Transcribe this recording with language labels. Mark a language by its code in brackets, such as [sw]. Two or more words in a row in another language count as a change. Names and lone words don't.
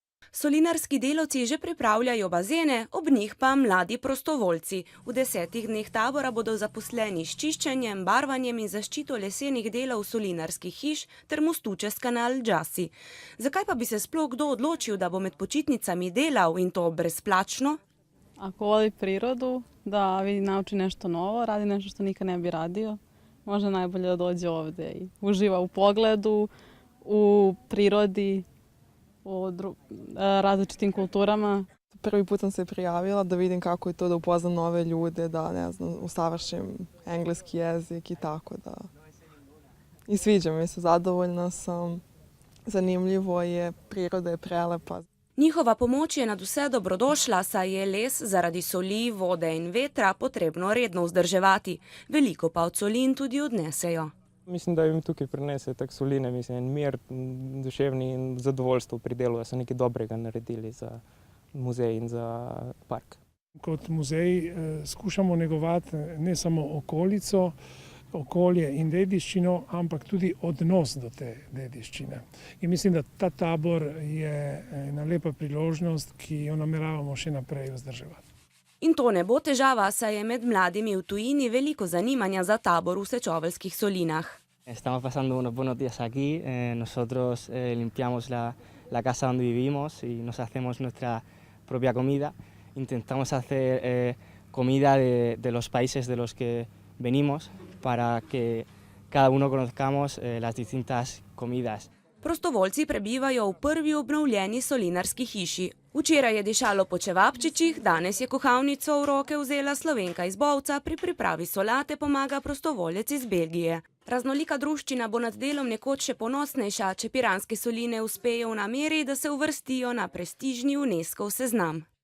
[sl] Solinarski delavci že pripravljajo bazene, ob njih pa mladi prostovoljci. V 10 dneh tabora bodo zaposleni s čiščenjem, barvanjem in zaščito lesenih delov solinarskih hiš ter mostu čez kanal Džasi. Zakaj pa bi se sploh kdo odločil, da bo med počitnicami delal in to brezplačno? [hr] Ako voli prirodu, da vidi, nauči nešto novo, radi nešto što nikad ne bi radio, možda najbolje da dođe ovdje i uživa u pogledu, u prirodi, u različitim kulturama. [sr] Prvi put sam se prijavila da vidim kako je to da upoznam nove ljude, da ne znam, usavršim engleski jezik i tako da. I sviđa mi se, zadovoljna sam, zanimljivo je, priroda je prelepa. [sl] Njihova pomoč je nadvse dobrodošla, saj je les zaradi soli, vode in vetra potrebno redno vzdrževati. Veliko pa od solin tudi odnesejo. Mislim, da jim tukaj prinese tak soline, mislim, en mir, duševni in zadovoljstvo pri delu, da so nekaj dobrega naredili za muzej in za park. Kot muzej skušamo negovati ne samo okolico, okolje in dediščino, ampak tudi odnos do te dediščine. In mislim, da ta tabor je ena lepa priložnost, ki jo nameravamo še naprej vzdrževati. In to ne bo težava, saj je med mladimi v tujini veliko zanimanja za tabor v Sečoveljskih solinah. [es] Estamos pasando unos buenos días aquí. Nosotros limpiamos la casa donde vivimos y nos hacemos nuestra propia comida. Intentamos hacer comida de los países de los que venimos para que cada uno conozcamos las distintas comidas. [sl] Prostovoljci prebivajo v prvi obnovljeni solinarski hiši. Včeraj je dišalo po čevapčičih, danes je kuhalnico v roke vzela Slovenka iz Bovca, pri pripravi solate pomaga prostovoljec iz Belgije. Raznolika druščina bo nad delom nekoč še ponosnejša, če piranske soline uspejo v nameri, da se uvrstijo na prestižni UNESCO seznam.